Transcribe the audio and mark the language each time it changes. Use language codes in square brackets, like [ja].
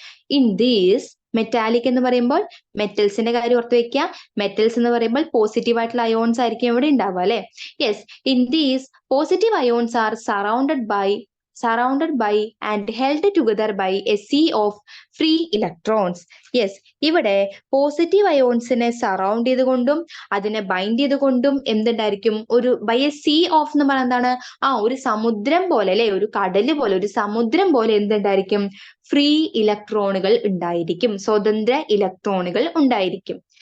[ml] In these, metallic എന്ന് പറയുമ്പോൾ മെറ്റൽസിന്റെ കാര്യം ഓർത്ത് വെക്കുക. മെറ്റൽസ് എന്ന് പറയുമ്പോൾ പോസിറ്റീവ് ആയിട്ടുള്ള അയോൺസ് ആയിരിക്കും ഇവിടെ ഉണ്ടാവുക അല്ലെ? Yes, [en] In these positive ions are surrounded by and held together by a sea of free electrons. [ml] Yes, ഇവിടെ പോസിറ്റീവ് അയോൺസിനെ സറൗണ്ട് ചെയ്തുകൊണ്ടും അതിനെ ബൈൻഡ് ചെയ്തുകൊണ്ടും എന്തുണ്ടായിരിക്കും? ഒരു ബൈ എ സീ ഓഫ് എന്ന് പറയുന്നത് എന്താണ്? ഒരു സമുദ്രം പോലെ അല്ലെ? ഒരു കടല് പോലെ, ഒരു സമുദ്രം പോലെ എന്തുണ്ടായിരിക്കും? ഫ്രീ ഇലക്ട്രോണുകൾ ഉണ്ടായിരിക്കും, സ്വതന്ത്ര ഇലക്ട്രോണുകൾ ഉണ്ടായിരിക്കും.